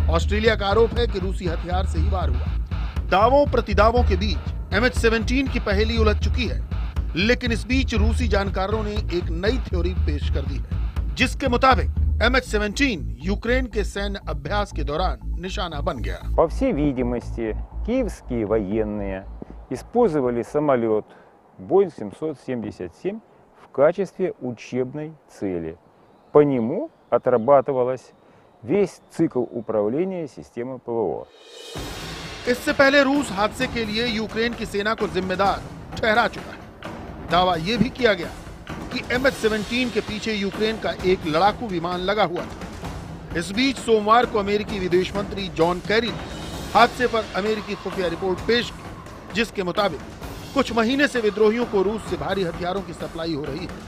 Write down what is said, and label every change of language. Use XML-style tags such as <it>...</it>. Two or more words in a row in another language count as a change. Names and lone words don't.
<hi>ऑस्ट्रेलिया का आरोप है कि रूसी हथियार से ही वार हुआ। दावों प्रतिदावों के बीच MH17 की पहेली उलझ चुकी है, लेकिन इस बीच रूसी जानकारों ने एक नई थ्योरी पेश कर दी है, जिसके मुताबिक MH17 यूक्रेन के सैन्य अभ्यास के दौरान निशाना बन गया।</hi> <ru>По всей видимости, киевские военные использовали самолет Boeing 777 в качестве учебной цели. По нему отрабатывалась весь цикл управления системой ПВО.</ru> <hi>इससे पहले रूस हादसे के लिए यूक्रेन की सेना को जिम्मेदार ठहरा चुका है। दावा यह भी किया गया कि MH17 के पीछे यूक्रेन का एक लड़ाकू विमान लगा हुआ था। इस बीच सोमवार को अमेरिकी विदेश मंत्री जॉन कैरी ने हादसे पर अमेरिकी खुफिया रिपोर्ट पेश की, जिसके मुताबिक कुछ महीने से विद्रोहियों को रूस से भारी हथियारों की सप्लाई हो रही है।</hi>